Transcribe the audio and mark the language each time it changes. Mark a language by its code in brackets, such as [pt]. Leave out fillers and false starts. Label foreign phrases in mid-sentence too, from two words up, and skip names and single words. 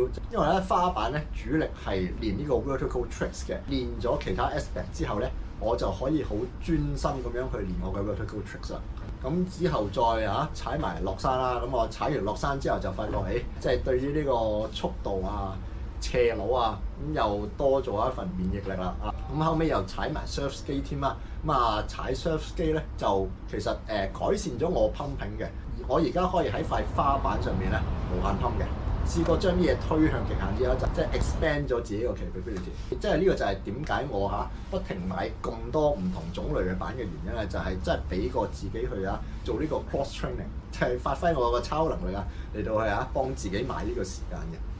[yue] 因為咧花板咧主力係練呢個 [en] vertical tricks [yue] 嘅，練咗其他 aspect 之後咧，我就可以好專心咁樣去練我嘅 [en] vertical tricks [yue] 啦。咁之後再踩埋落山啦。咁我踩完落山之後就發覺，即係對於呢個速度啊、斜路啊，咁又多咗一份免疫力啦。咁後尾又踩埋 [en] surf ski [yue] 添啦。咁踩 [en] surf ski [yue] 咧就其實改善咗我 pumping 嘅。我而家可以喺塊花板上面咧無限 pump 嘅。試過將啲嘢推向極限之後，就即係 expand 咗自己個 capability。即係呢個就係點解我不停買咁多唔同種類嘅板嘅原因咧，就係即係俾個自己去做呢個 [en] cross training， [yue] 就係發揮我個超能力嚟到去幫自己買呢個時間嘅。